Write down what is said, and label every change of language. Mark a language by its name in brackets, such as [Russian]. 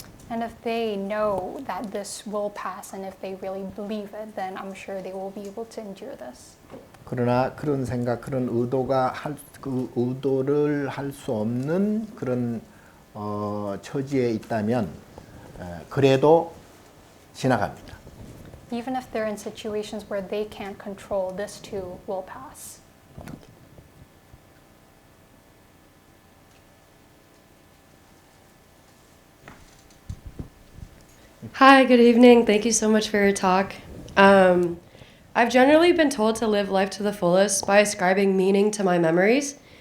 [English] And if they know that this will pass and if they really believe it, then I'm sure they will be able to endure this. [Korean] 그러나 그런 생각, 그런 그 의도를 할 수 없는 그런 처지에 있다면 그래도 지나갑니다. [English] Even if they're in situations where they can't control, this too will pass. Hi, good evening. Thank you so much for your talk. I've generally been told to live life to the fullest by ascribing meaning to my memories.